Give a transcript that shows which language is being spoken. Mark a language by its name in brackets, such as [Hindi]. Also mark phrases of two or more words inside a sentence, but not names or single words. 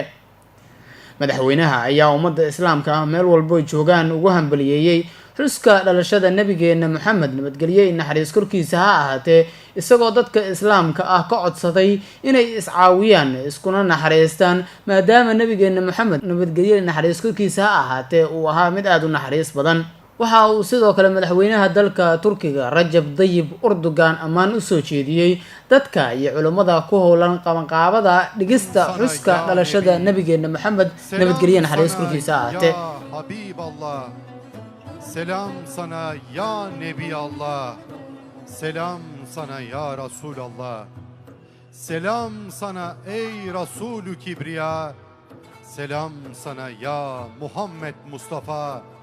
[Somali] madaxweynaha ayaa ummadda islaamka meel walbo joogaan ugu hambaliyeeyay xuska dhalashada nabigeena Muhammad nabadgelyo naxariis korkiisa ha ahaatee isagoo dadka islaamka ah ka codsaday inay iscaawiyaan iskuna naxariistaan maadaama nabigeena Muhammad nabadgelyo naxariis korkiisa ha ahaatee uu ahaa mid aad u naxariis badan. waxa uu sidoo kale madaxweynaha dalka Turkiga Recep Tayyip Erdogan ammaan u soo jeediyay dadka iyo culimada ku howlan qabanqaabada dhigista xuska dhalashada nabigeena Muhammad nabadgelyo naxariis korkiisa ha ahaatee. [Turkish] Selam sana [Arabic] ya Nebi Allah. [Turkish] Selam sana [Arabic] ya Resulallah. [Turkish] Selam sana ey Resulü Kibriya. Selam sana ya Muhammed Mustafa.